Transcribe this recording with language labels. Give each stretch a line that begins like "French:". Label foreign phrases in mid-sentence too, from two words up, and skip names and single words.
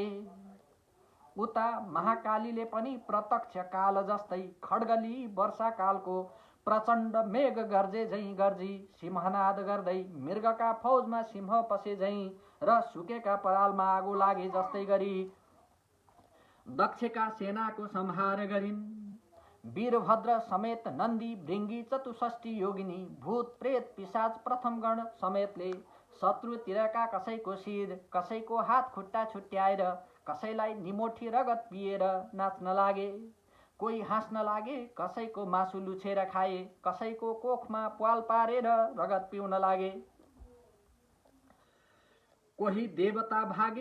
Nepali: उता महाकालीले पनि प्रत्यक्ष काल जस्तै खड्गली वर्षाकालको प्रचण्ड मेघ गर्जे झैं गर्जी सिंहनाद गर्दै मृगका फौजमा सिंह पसे झैं र सुकेका परालमा आगो लागे जस्तै गरी दक्षका सेनाको संहार गरिन्। वीरभद्र समेत नन्दी, भृङ्गी, 64 योगिनी, भूत, प्रेत, पिशाच, प्रथम गण समेतले शत्रुतिरका कसैको शिर, कसैको हात खुट्टा छुट्याएर कसैलाई निमोठी रगत पिएर नाच्न लागे। कोही हाँस्न लागे, कसैको मासु लुछेर खाए, कसैको कोखमा प्वाल पारेर रगत पिउन लागे। कोही देवता भागे।